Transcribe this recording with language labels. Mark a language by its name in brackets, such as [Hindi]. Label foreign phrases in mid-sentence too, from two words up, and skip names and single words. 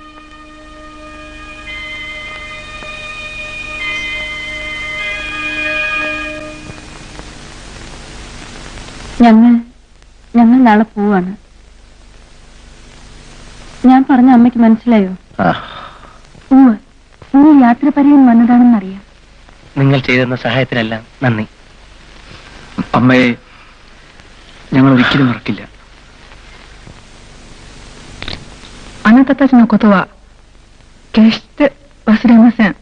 [Malayalam] ഞങ്ങൾ നാളെ പോവാണ്. ഞാൻ പറഞ്ഞ അമ്മയ്ക്ക് മനസ്സിലായോ? നീ യാത്ര പറയാൻ വന്നതാണെന്നറിയാം. നിങ്ങൾ ചെയ്തിരുന്ന സഹായത്തിനെല്ലാം നന്ദി. അമ്മയെ ഞങ്ങൾ ഒരിക്കലും മറക്കില്ല. [Japanese] あなたたちのことは決して忘れません。